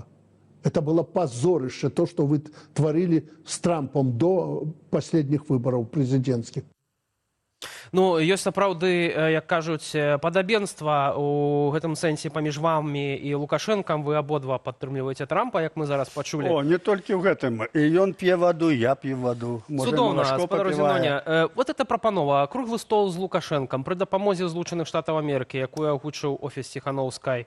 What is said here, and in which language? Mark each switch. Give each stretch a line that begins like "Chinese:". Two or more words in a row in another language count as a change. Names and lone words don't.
Russian: Это было позорище, то, что вы творили с Трампом до последних выборов президентских.
Belarusian: Ну, ёсць сапраўды, як кажуць, падабенства ў гэтым сэнсе паміж вамі і Лукашэнкам. Вы абодва падтрымліваеце Трампа, як мы зараз пачулі. О, не толькі ў гэтым. І ён п'е ваду, я п'ю ваду. Цудоўна, спадар Зеноня.
Russian: Вот эта
Belarusian: прапанова, круглы стол з Лукашэнкам пры дапамозе Злучаных Штатаў Амерыкі, якую агучыў офіс Ціханаўскай.